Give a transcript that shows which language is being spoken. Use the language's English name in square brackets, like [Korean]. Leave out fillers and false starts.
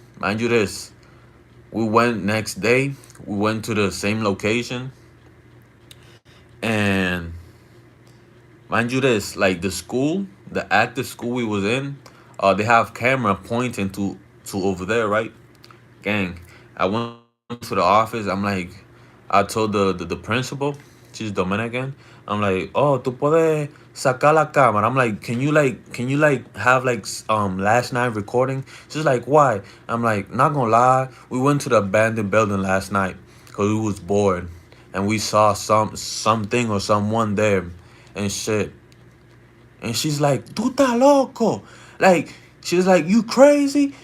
[English] Mind you this, we went next day. We went to the same location, and mind you this, like the school, the active school we was in, they have camera pointing to over there, right? Gang. I went to the office. I'm like, I told the principal, she's Dominican. I'm like, [Spanish] oh, tú puedes sacar la cámara. [English] I'm like, can you have like last night recording? She's like, why? I'm like, not gonna lie, we went to the abandoned building last night because we was bored and we saw something or someone there and shit. And she's like, [Spanish] tú estás loco. [English] Like, she's like, you crazy?